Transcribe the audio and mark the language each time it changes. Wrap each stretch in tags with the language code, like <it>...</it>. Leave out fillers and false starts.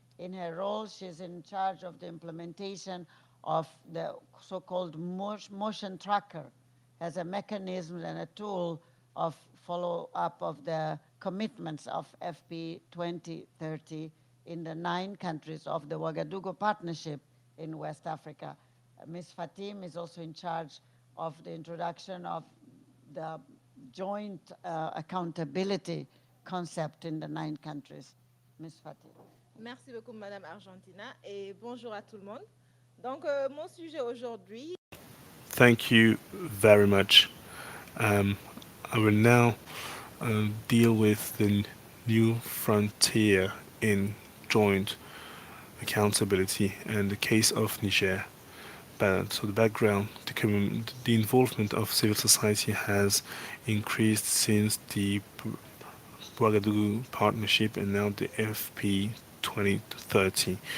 <en>In her role, she's in charge of the implementation of the so-called motion tracker as a mechanism and a tool of follow-up of the commitments of FP 2030 in the 9 countries of the Ouagadougou Partnership in West Africa. Ms. Fatim is also in charge of the introduction of the joint accountability concept in the 9 countries. Ms. Fatim.</en> <fr>Merci beaucoup, Madame Argentina, et bonjour à tout le monde. Donc, mon sujet aujourd'hui.</fr> <en>Thank you very much. I will now deal with the new frontier in joint accountability and the case of Niger. so the background, the involvement of civil society has increased since the Ouagadougou Partnership and now the FP 2030.</en>